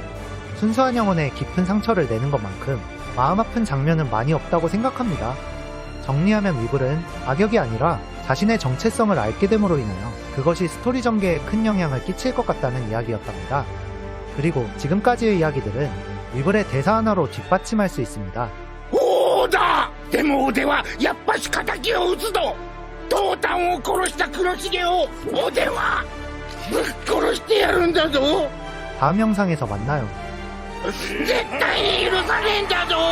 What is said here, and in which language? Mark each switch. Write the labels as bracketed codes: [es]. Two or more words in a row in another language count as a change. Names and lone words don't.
[ko] 순수한 영혼에 깊은 상처를 내는 것만큼 마음 아픈 장면은 많이 없다고 생각합니다. 정리하면 위블은 악역이 아니라 자신의 정체성을 알게 됨으로 인하여 그것이 스토리 전개에 큰 영향을 끼칠 것 같다는 이야기였답니다. 그리고 지금까지의 이야기들은 위블의 대사 하나로 뒷받침할 수 있습니다. [ja] おーだでもおではやっぱし敵を討つぞトータンを殺した黒重をおではぶっ殺してやるんだぞ [ko] 다음 영상에서 만나요. [ja] 絶対に許さねえんだぞ